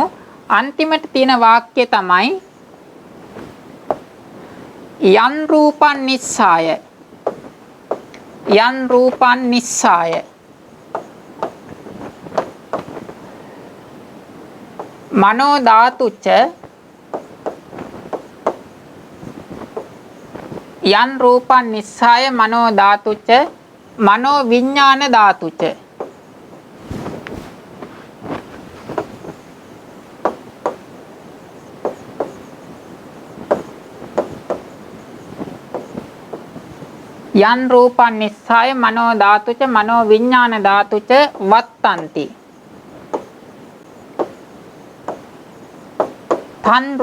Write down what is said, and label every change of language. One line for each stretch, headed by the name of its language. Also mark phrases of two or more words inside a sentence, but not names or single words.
Sinhala: අන්තිමට තියෙන වාක්‍ය තමයි
Pali: යන් රූපං නිස්සාය යන් රූපං නිස්සාය මනෝ ධාතුච්ච යන් රූපං නිස්සාය මනෝ ධාතුච්ච මනෝ විඥාන ධාතුච්ච යන් රූපං නිස්සාය මනෝ ධාතුච්ච මනෝ විඥාන ධාතුච්ච වත්තන්ති තන්